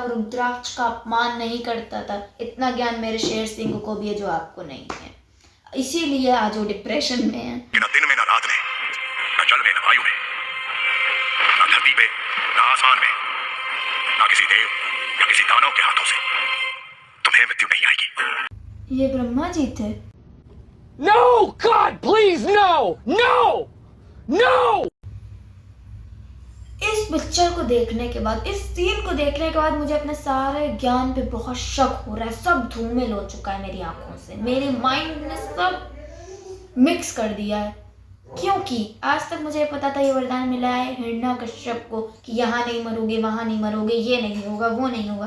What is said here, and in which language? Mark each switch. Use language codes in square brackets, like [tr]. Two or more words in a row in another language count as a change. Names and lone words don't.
[hi] रुद्राक्ष का अपमान नहीं करता था। इतना ज्ञान मेरे शेर सिंह को भी है जो आपको नहीं है। इसीलिए आज वो डिप्रेशन में है। न दिन में, न रात में, न जल में, न वायु में, न धरती पे, न आसमान में, न किसी देव या किसी दानव के हाथों से तुम्हें मृत्यु नहीं आएगी। ये ब्रह्मा जी थे। [en] No! God, please, no! No! No! [hi] इस पिक्चर को देखने के बाद, इस सीन को देखने के बाद मुझे अपने सारे ज्ञान पे बहुत शक हो रहा है। सब धूमिल हो चुका है मेरी आंखों से। मेरे माइंड ने सब मिक्स कर दिया है। क्योंकि आज तक मुझे पता था ये वरदान मिला है हिरण्यकश्यप को कि यहाँ नहीं मरोगे, वहाँ नहीं मरोगे, ये नहीं होगा, वो नहीं होगा।